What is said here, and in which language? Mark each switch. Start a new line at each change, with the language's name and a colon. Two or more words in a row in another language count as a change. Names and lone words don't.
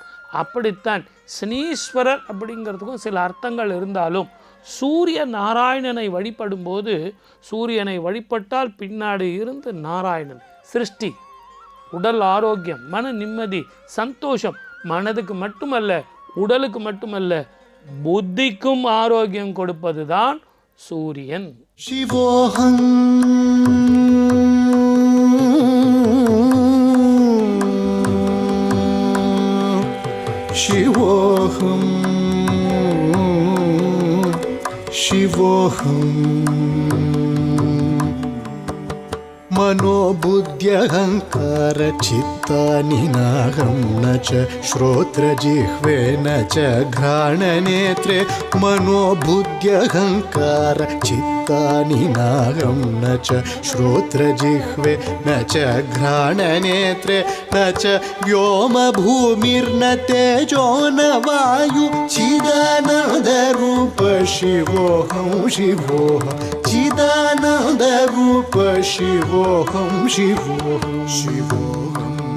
Tamil: அப்படித்தான் சனீஸ்வரர் அப்படிங்கிறதுக்கும் சில அர்த்தங்கள் இருந்தாலும் சூரிய நாராயணனை வழிபடும் போது, சூரியனை வழிபட்டால் பின்னாடி இருந்து நாராயணன் சிருஷ்டி, உடல் ஆரோக்கியம், மன நிம்மதி, சந்தோஷம், மனதுக்கு மட்டுமல்ல உடலுக்கு மட்டுமல்ல புத்திக்கும் ஆரோக்கியம் கொடுப்பது தான் சூரியன்.
Sanskrit: शिवोऽहम् शिवोऽहम् शिवोऽहम् मनोबुद्ध्यहङ्कार चित्तानि नाहं न च श्रोत्रजिह्वे न च घ्राणनेत्रे मनोबुद्ध्यहङ्कार चित्तानि नाहं न च श्रोत्रजिह्वे न च घ्राणनेत्रे न च व्योमभूमिर्न तेजो न वायु चिदानन्दरूप शिवोऽहं शिवोऽहं चिदानन्दरूप शिवोऽहं शिवोऽहं शिवोऽहं